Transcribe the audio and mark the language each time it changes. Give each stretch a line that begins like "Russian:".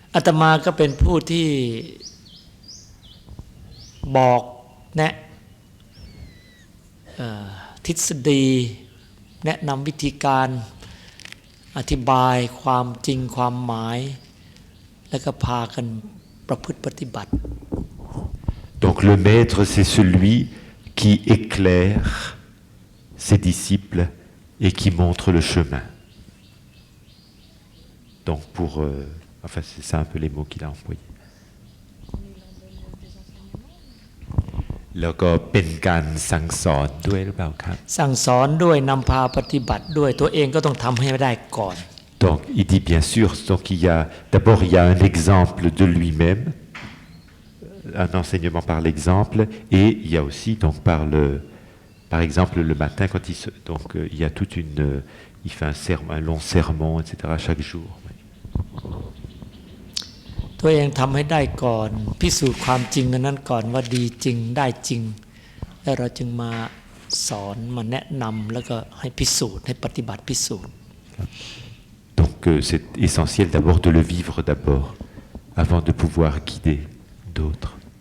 Thai: อาตมาก็เป็นผู้ที่บอกแนะทฤษฎีแนะนำวิธีการอธิบายความจริงความหมายแล้วก็พากันประพฤติปฏิบัติ
French: Donc le maître c'est celui qui éclaire ses disciples et qui montre le chemin. Donc enfin c'est ça un peu les mots qu'il a employés.
Thai: แล้วก็เป็นการสั่งสอนด้วยหรือเปล่าครับ สั่งสอนด้วยนำพาปฏิบัติด้วยตัวเองก็ต้องทำให้ได้ก่อน
French: Donc il dit bien sûr, donc d'abord il y a un exemple de lui-même, un enseignement par l'exemple, et il y a aussi donc par exemple le matin quand il y a il fait un long sermon, etc. chaque jour.
Thai: ตัวเองทำให้ได้ก่อนพิสูจน์ความจริงนั้นก่อนว่าดีจริงได้จริงแล้วเราจึงมาสอนมาแนะนำแล้วก็ให้พิสูจน์ให้ปฏิบัติพิสูจน์
French: Donc c'est essentiel d'abord de le vivre d'abord, avant de pouvoir guider d'autres.